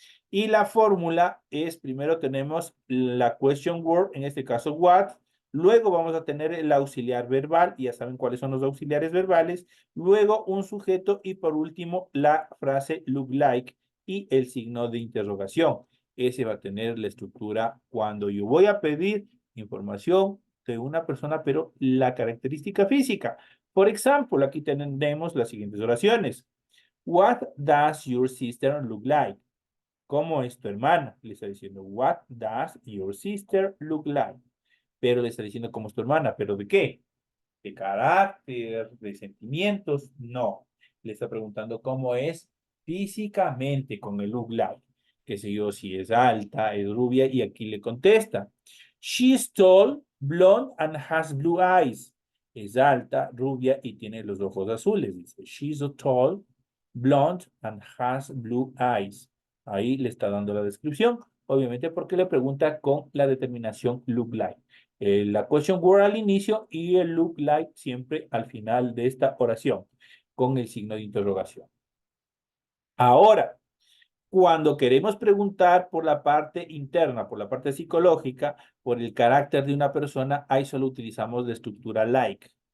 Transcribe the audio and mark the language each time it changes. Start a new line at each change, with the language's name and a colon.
Spanish: Y la fórmula es, primero tenemos la question word, en este caso what, luego vamos a tener el auxiliar verbal, y ya saben cuáles son los auxiliares verbales, luego un sujeto y por último la frase look like y el signo de interrogación. Ese va a tener la estructura cuando yo voy a pedir información de una persona, pero la característica física. Por ejemplo, aquí tenemos las siguientes oraciones.
English: What does your sister look like?
Spanish: ¿Cómo es tu hermana? Le está diciendo,
English: what does your sister look like?
Spanish: Pero le está diciendo, ¿cómo es tu hermana? ¿Pero de qué? de carácter, de sentimientos, no. Le está preguntando cómo es físicamente con el look like. Qué sé yo, si es alta, es rubia, y aquí le contesta.
English: She's tall, blonde, and has blue eyes.
Spanish: Es alta, rubia y tiene los ojos azules. Dice,
English: she's a tall, blonde, and has blue eyes.
Spanish: Ahí le está dando la descripción, obviamente porque le pregunta con la determinación look like. La question word al inicio y el look like siempre al final de esta oración, con el signo de interrogación. Ahora, cuando queremos preguntar por la parte interna, por la parte psicológica, por el carácter de una persona, ahí solo utilizamos la estructura like.